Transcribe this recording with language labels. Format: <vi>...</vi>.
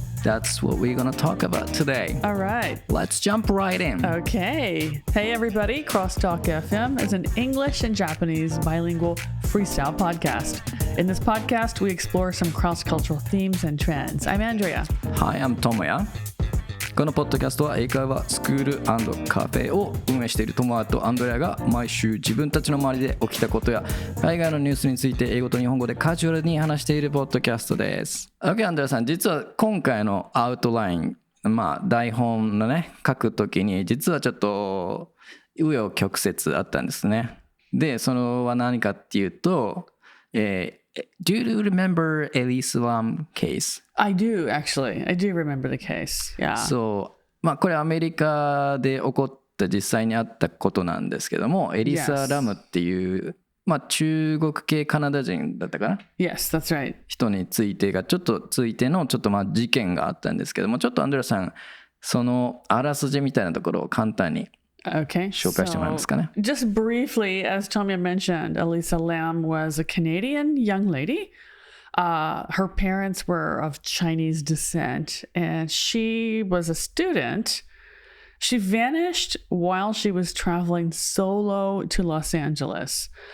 <en>That's what we're going to talk about today. All right. Let's jump right in. Okay. Hey, everybody. CrossTalk FM is an English and Japanese bilingual freestyle podcast. In this podcast, we explore some cross-cultural themes and trends. I'm Andrea. Hi, I'm Tomoya.</en> <ja>このポッドキャストは英会話スクール&カフェを運営しているトモヤとアンドレアが毎週自分たちの周りで起きたことや海外のニュースについて英語と日本語でカジュアルに話しているポッドキャストです。 OK、アンドレアさん、実は今回のアウトライン、台本のね、書くときに実はちょっと紆余曲折あったんですね。で、それは何かっていうと、</ja> <en>Do you remember Elise Lam case? I do, actually. I do remember the case. Yeah.</en> <ja>そう、これアメリカで起こった実際にあったことなんですけども、エリサ・ラムっていう、中国系カナダ人だったかな</ja> <en>Yes, that's right.</en> <ja>人についての事件があったんですけども、ちょっとアンドレアさん、そのあらすじみたいなところを簡単に紹介してもらえますかね。</ja> <en>Just briefly, as Tomoya mentioned, Elisa Lam was a Canadian young lady. Her parents were of Chinese descent, and she was a student. She vanished while she was traveling solo to Los Angeles.</en>